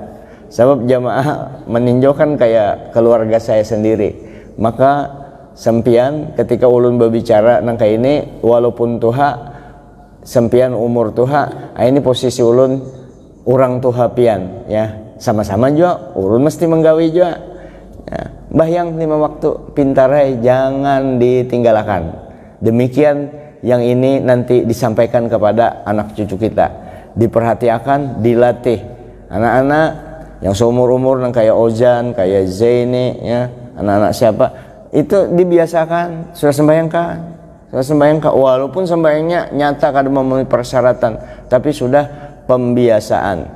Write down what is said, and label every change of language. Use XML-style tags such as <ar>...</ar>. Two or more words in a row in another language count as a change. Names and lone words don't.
<id>Sebab jamaah meninjau kan kayak keluarga saya sendiri.</id> <bjn>Maka sempian ketika ulun berbicara nang kayak ini, walaupun tuha sempian umur tuha, ini posisi ulun orang tuha pian ya.</bjn> <id>Sama-sama juga ulun mesti menggawi juga ya.</id> <bjn>Bahyang 5 waktu pintarai jangan ditinggalkan.</bjn> <id>Demikian yang ini nanti disampaikan kepada anak cucu kita, diperhatikan, dilatih. Anak-anak yang seumur-umur yang kayak Ozan, kayak Zaini ya, anak-anak siapa itu dibiasakan, sudah sembahyangkan, walaupun sembahyangnya nyata kada memenuhi persyaratan, tapi sudah pembiasaan.</id>